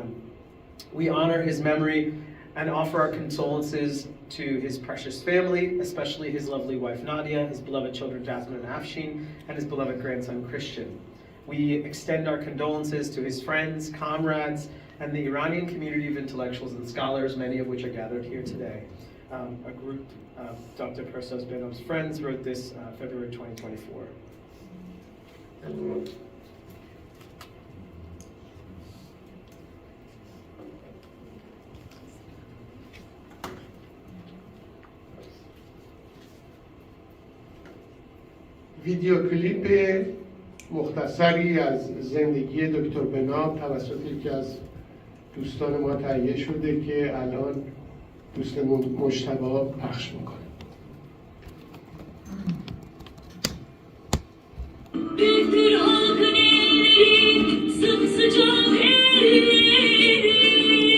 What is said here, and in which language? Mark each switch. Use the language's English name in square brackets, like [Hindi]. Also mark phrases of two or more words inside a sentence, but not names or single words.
[English] We honor his memory and offer our condolences to his precious family, especially his lovely wife Nadia, his beloved children Jasmine and Afshin, and his beloved grandson Christian. We extend our condolences to his friends, comrades, and the Iranian community of intellectuals and scholars, many of which are gathered here today. A group of Dr. Parsabenab's friends wrote this February 2024. [Persian] ویدیو کلیپ مختصری از زندگی دکتر بناب توسط یکی از دوستان ما تهیه شده که الان دوستمون مجتبی پخش میکنه. [Turkish] Büktür halkın elleri, sımsıcak elleri.